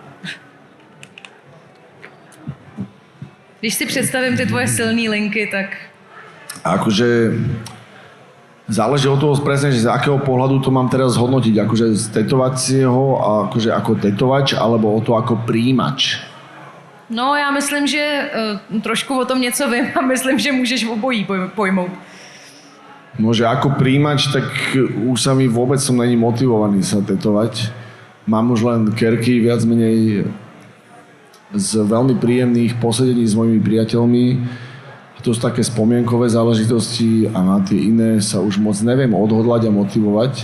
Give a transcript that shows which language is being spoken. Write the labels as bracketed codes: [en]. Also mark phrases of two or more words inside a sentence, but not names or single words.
[cs] Když si představím ty tvoje silné linky, tak... [sk] Akože záleží od toho presne, že z akého pohľadu to mám teraz zhodnotiť. Akože z tetovacieho, akože ako tetovač, alebo o to ako príjimač. No, [cs] já myslím, že trošku o tom něco vím a myslím, že můžeš obojí pojmout. No, [sk] že ako príjimač, tak už sa mi vôbec som není motivovaný sa tetovať. Mám už len kerky viac menej z veľmi príjemných posedení s mojimi priateľmi. To sú také spomienkové záležitosti a na tie iné sa už moc neviem odhodlať a motivovať.